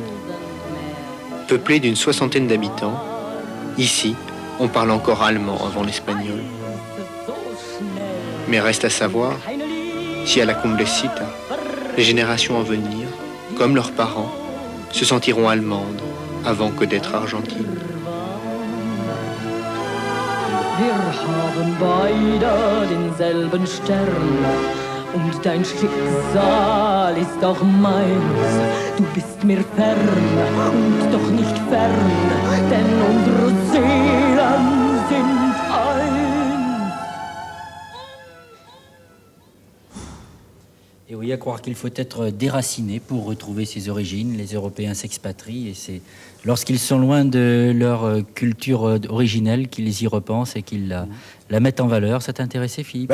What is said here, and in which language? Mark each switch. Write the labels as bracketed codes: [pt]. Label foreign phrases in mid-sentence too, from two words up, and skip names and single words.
[fr] Peuplé d'une 60aine d'habitants, ici, on parle encore allemand avant l'espagnol. Mais reste à savoir si à la Cumbrecita, les générations à venir, comme leurs parents, se sentiront allemandes avant que d'être argentines. [de] Wir haben beide denselben Stern und dein Schicksal ist auch meins. Du bist mir fern und doch nicht fern, denn unsere Seelen sind eins. [fr] Et oui, à croire qu'il faut être déraciné pour retrouver ses origines. Les Européens s'expatrient et c'est lorsqu'ils sont loin de leur culture originelle qu'ils y repensent et qu'ils la mettent en valeur. Ça t'intéressait, Philippe?